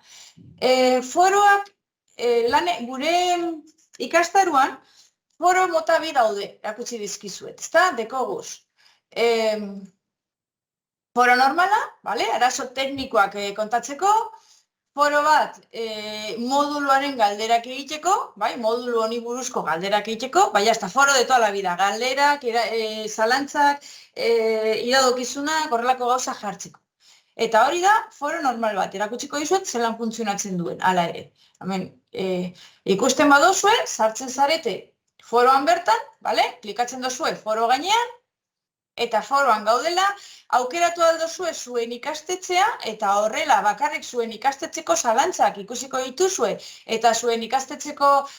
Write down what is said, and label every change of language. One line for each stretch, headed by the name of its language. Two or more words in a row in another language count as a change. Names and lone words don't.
Basque: Foroak, gure ikastaruan, foro mota bi daude, erakutsi dizkizuet, ezta? Dekoguz. Foro normala, arazo teknikoak kontatzeko, foro bat, moduluaren galderak egiteko, modulu honi buruzko galderak egiteko,
Spanish: hasta foro de toda la vida,
Basque: galderak, zalantzak, iradokizunak, horrelako gauza jartzeko. Eta hori da, foro normal bat, erakutsiko dizuet, zelan funtzionatzen duen, hala ere. Ikusten badozue, sartzen zarete foroan bertan, klikatzen dozue foro gainean, eta foroan gaudela, aukeratu aldozue zuen ikastetxea, eta horrela bakarrik zuen ikastetxeko zalantzak ikusiko dituzue, eta zuen ikastetxeko